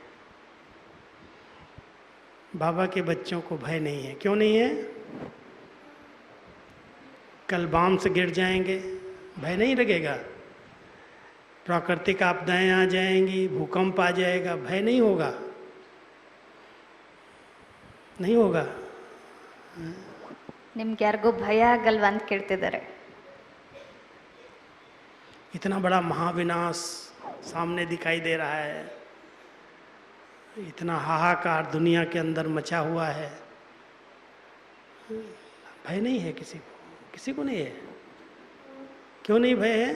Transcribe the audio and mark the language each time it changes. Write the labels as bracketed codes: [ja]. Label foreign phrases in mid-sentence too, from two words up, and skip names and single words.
[hi] बाबा के बच्चों को भय नहीं है। क्यों नहीं है? कल बाम से गिर जाएंगे, भय नहीं लगेगा। प्राकृतिक आपदाएं आ जाएंगी, भूकंप आ जाएगा, भय नहीं होगा, नहीं होगा। [kn] ನಿಮ್ಗೆ ಯಾರಿಗೂ ಭಯ ಆಗಲ್ವಾ ಅಂತ ಕೇಳ್ತಿದ್ದಾರೆ. [hi] इतना बड़ा महाविनाश सामने दिखाई दे रहा है, इतना हाहाकार दुनिया के अंदर मचा हुआ है, भय नहीं है किसी को? किसी को नहीं है। क्यों नहीं भय है?